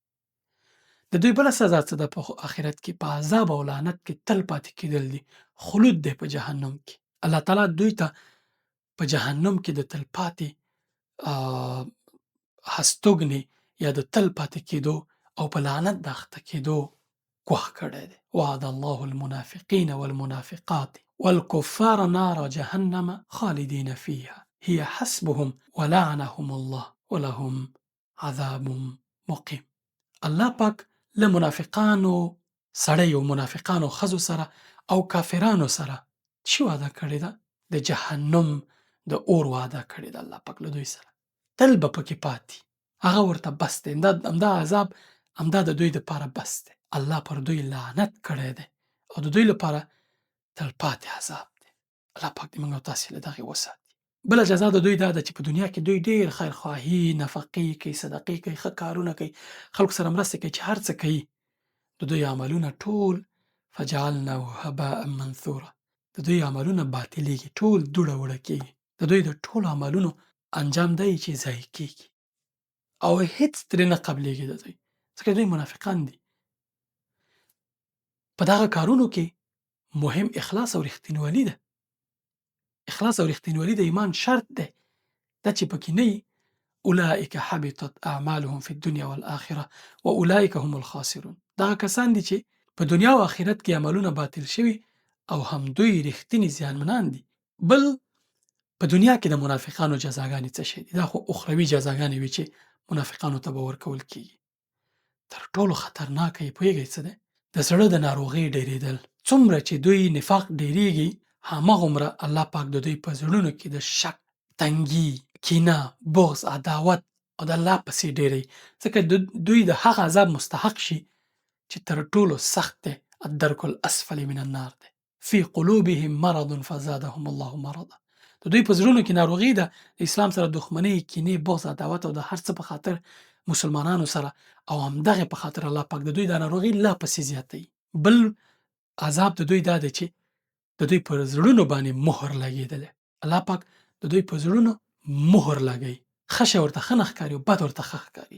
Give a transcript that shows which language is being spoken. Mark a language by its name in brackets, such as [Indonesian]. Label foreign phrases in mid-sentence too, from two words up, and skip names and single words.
[Pashto] د دوی بله سزا څه ده په آخرت کې؟ په عذاب او لعنت کې تل پاتې کېدل دي، خلود دی په جهنم کې. الله تعالی دوی ته په جهنم کې د تلپاتې هستوګنې یا د تل پاتې کېدو او په لعنت د اخته کېدو ګواښ کړی دی. [Arabic] وعد الله المنافقین والمنافقات والكفار نار جهنم خالدین فیها هي حسبهم ولعنهم الله ولهم عذاب مقیم. [Pashto] الله پاک له منافقانو سړیو، منافقانو ښځو سره او کافرانو سره چې وعده کړې ده؟ د جهنم د اور وعده کړې ده الله پاک له دوی سره، تل به پکې پاتې، هغه ورته بس دی، همدا عذاب همدا د دوی دپاره بس دی. الله پر دوی لعنت کړی دی او د دوی لپاره تلپاتې عذاب دی. الله پاک دې موږ او تاسې له دغې وساتي. بله جزا د دوی دا ده چې په دنیا کې دوی ډېر خیرخواهي، نفقې کوي، صدقې کوي، ښه کارونه کوي، خلکو سره مرسته کوي، چې هر څه کوي د دوی عملونه ټول [Arabic] فجعلناه هباء منثورا، [Pashto] د دوی عملونه باطلېږي، ټول دوړه وړه کېږي. د دوی د ټولو عملونو انجام دی چې ضایع کېږي او هېڅ ترې نه قبلېږي د دوی، ځکه دوی منافقان دي. په دغه کارونو کې مهم اخلاص او رښتینولي ده. اخلاص او رښتینولي د ایمان شرط دی. دا چې پکې نه وي [Arabic] اولئک حبطت اعمالهم فی الدنیا والآخرة واولئک هم الخاسرون. [Pashto] دغه کسان دي چې په دنیا او آخرت کې عملونه باطل شوي او هم دوی رښتیني زیانمنان دي. بل په دنیا کې د منافقانو جزاګانې څه شی دي؟ دا خو اخروي جزاګانې وي چې منافقانو ته به ورکول کېږي. تر ټولو خطرناکه یې پوهېږئ څه دی؟ د زړه د ناروغۍ ډېرېدل. څومره چې دوی نفاق ډېرېږي هماغومره الله پاک د دوی په زړونو کې د شک، تنګي، کینه، بغض، عداوت او د الله پسې ډېروي، ځکه دوی د هغه عذاب مستحق شي چې تر ټولو سخت دی، [Arabic] الدرک الاسفل من النار دی. فی قلوبهم مرض فزادهم الله مرضا. [Pashto] د دوی په زړونو کې ناروغي ده، د اسلام سره دښمنۍ، کینې، بغض، عداوت او د هر څه په خاطر مسلمانانو سره، او همدغې په خاطر الله پاک د دوی دا ناروغي لا پسې زیاتوي. بل عذاب د دوی دا دی چې د دوی پر زړونو باندې مهر لګېدلی. الله پاک د دوی په زړونو مهر لګوي، ښه شی ورته ښه نه ښکاري او بد ورته ښه ښکاري.